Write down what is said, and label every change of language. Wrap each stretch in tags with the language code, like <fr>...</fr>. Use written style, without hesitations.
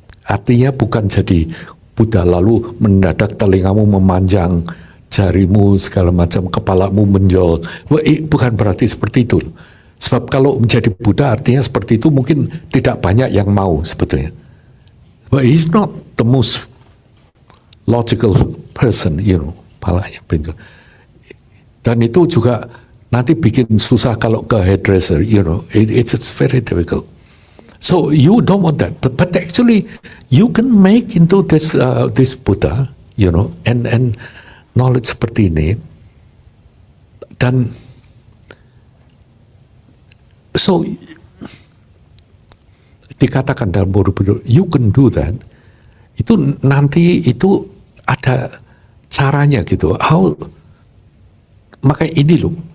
<id>Artinya bukan jadi Buddha lalu mendadak telingamu memanjang, jarimu segala macam, kepalamu menjol. Bukan berarti seperti itu. Sebab kalau menjadi Buddha artinya seperti itu mungkin tidak banyak yang mau sebetulnya.</id> <en>But he's not the most logical person,</en> <id>kepalanya benjol. Dan itu juga nanti bikin susah kalau ke hairdresser,</id> <en>it's very difficult. So you don't want that, but actually you can make into this Buddha, and knowledge</en> <id>seperti ini, dan</id> <en>so</en> <id>dikatakan dalam Borobudur,</id> <en>you can do that.</en> <id>Itu nanti itu ada caranya gitu. Maka ini loh.</id>